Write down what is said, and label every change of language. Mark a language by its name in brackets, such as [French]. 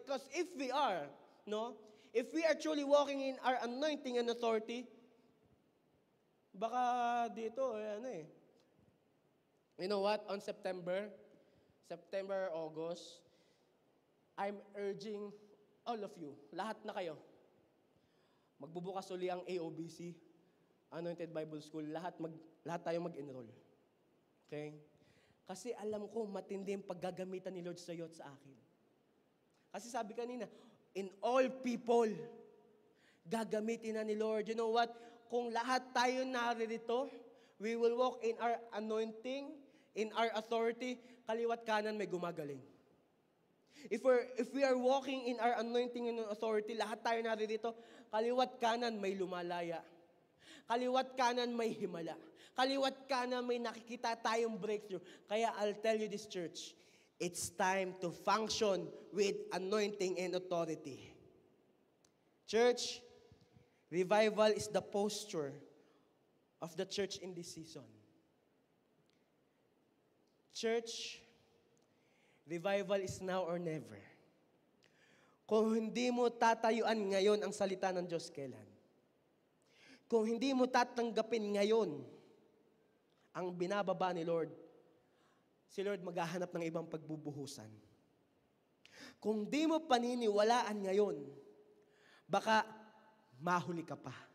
[English] Because if we are, no? If we are truly walking in our anointing and authority, [Filipino] baka dito, [English] You know what? [Filipino] On September, August, [English] I'm urging all of you, [Filipino] lahat na kayo, magbubukas uli ang AOBC, Anointed Bible School, lahat tayo mag-enroll. [English] Okay? [Filipino] Kasi alam ko, matindi yung paggagamitan ni Lord sa iyo at sa akin. Kasi sabi kanina, [English] in all people, [Filipino] gagamitin na ni Lord. [English] You know what? [Filipino] Kung lahat tayo naririto, [English] we will walk in our anointing, in our authority, [Filipino] kaliwat kanan may gumagaling. [English] If we are walking in our anointing and authority, [Filipino] lahat tayo naririto, kaliwat kanan may lumalaya. Kaliwat kanan may himala. Kaliwat kanan may nakikita tayong breakthrough. [English] Kaya I'll tell you this, church, it's time to function with anointing and authority. Church, revival is the posture of the church in this season. Church, revival is now or never. [Filipino] Kung hindi mo tatayuan ngayon ang salita ng Diyos, kailan? Kung hindi mo tatanggapin ngayon ang binababa ni Lord, si Lord maghahanap ng ibang pagbubuhusan. Kung di mo paniniwalaan ngayon, baka mahuli ka pa.